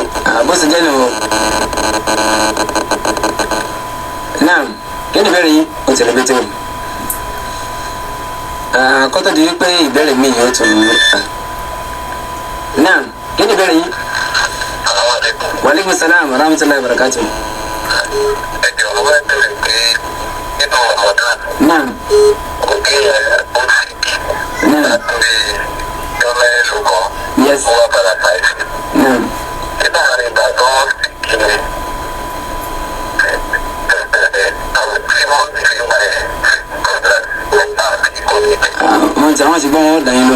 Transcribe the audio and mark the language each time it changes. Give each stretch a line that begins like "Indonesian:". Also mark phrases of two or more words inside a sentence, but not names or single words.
Yoruba: Bó ṣe jẹ́ nù o. Naam, kí ni ìbéèrè yín? O tẹ̀lé bẹ́tẹ̀ o. Kó tó di wípé ìbéèrè mi yóò tún. Naam, kí ni ìbéèrè yín?
Arabic: وعليكم السلام ورحمة الله وبركاته.
Yoruba: Naam. Naam. Yes. Naam. Wọ́n ti gbọ́ wọn dàn yín lọ.